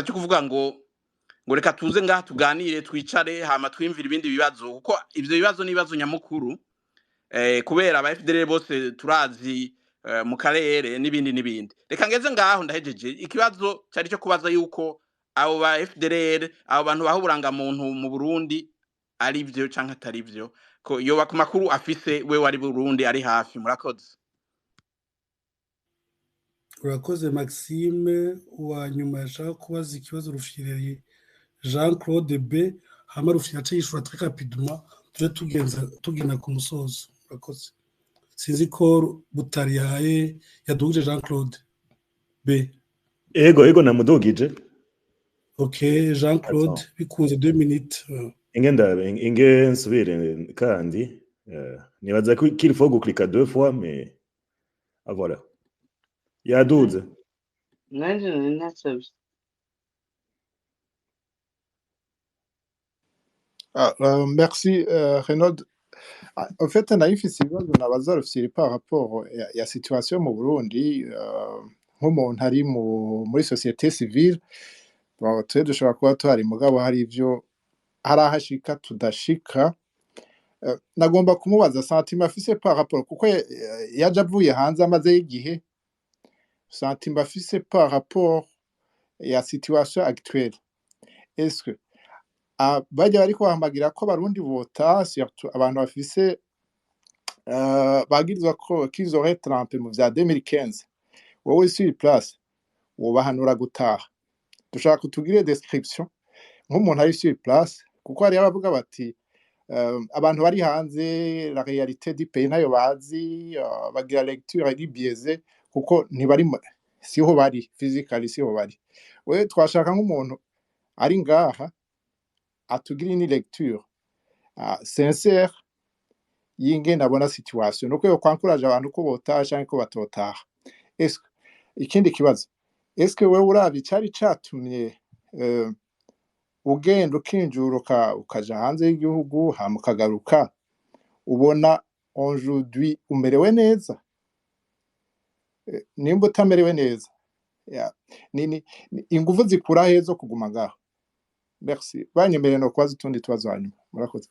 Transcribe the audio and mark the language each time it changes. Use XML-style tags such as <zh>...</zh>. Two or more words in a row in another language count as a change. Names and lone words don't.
<rn>cyo kuvuga ngo reka tuze ngaha tuganire twicare hama twimvira ibindi bibazo kuko ivyo bibazo nibazo nyamukuru kubera aba FDLR bose turazi mu karere n'ibindi reka ngeze ngaho ndahejeje ikibazo cyari cyo kubaza yuko abo ba FDLR abo bantu baho uburangamuntu mu Burundi ari byo canke atari byo ko yoba ku makuru afise we wari Burundi ari hafi murakoze urakoze Maxime wa nyuma yashaka kubaza ikibazo Rufyiri Jean Claude B hama Rufyiri acishura</rn> <fr>très rapidement</fr> <rn>tugenda ku musozo urakoze sinzi ko butari yahaye yadugije Jean Claude B ego namudugije okay Jean Claude bikunze 2 minutes inge nsubire kandi nibaza ko</rn> <fr>qu'il faut</fr> <rn>guklika</rn> <fr>2 fois mais voilà</fr> <rn>yaduze nanje nasabye</rn> <fr>merci Renaud. En fait</fr> <rn>naifise ibibazo nabaza Rufyiri</rn> <fr>par rapport</fr> <rn>ya situation mu Burundi nk'umuntu ari muri</rn> <fr>société civile</fr> <rn>twe dushobora kuba tuhari mugabo hari ivyo hari ahashika tudashika nagomba kumubaza sentiment afise</rn> <fr>par rapport</fr> <rn>kuko yaje avuye hanze amaze y'igihe sentiment afise</rn> <fr>par rapport</fr> <rn>ya</rn> <fr>situation actuelle est-ce que</fr> <rn>bajya bariko bahamagira ko abarundi vota surtout abantu bafise bagirizwa ko</rn> <fr>qu'ils auraient trempé</fr> <rn>mu vya 2015 wowe</rn> <fr>sur place</fr> <rn>wobahanura gutaha dushaka kutugire description nk'umuntu ari</rn> <fr>sur place</fr> <rn>kuko hari abavuga bati abantu bari hanze</rn> <fr>la réalité du pays</fr> <rn>nayo bazi bagira lecture ari biaisée kuko ntibari siho bari physically siho bari we twashaka nk'umuntu ari ngaha atugire ni</rn> <fr>lecture sincère</fr> <rn>y'ingene abona situation nuko yo kwankuraje abantu ko botaha canke ko batotaha est ikindi kibazo est wewe uravye cari catumye ugenda ukinjuruka ukaja hanze y'igihugu hama ukagaruka ubona aujourd'hui umerewe neza nimba utamerewe neza nini inguvu zikura hezo kuguma ngaho merci banyemereye no kwaza utundi tubazo hanyuma murakoze</rn>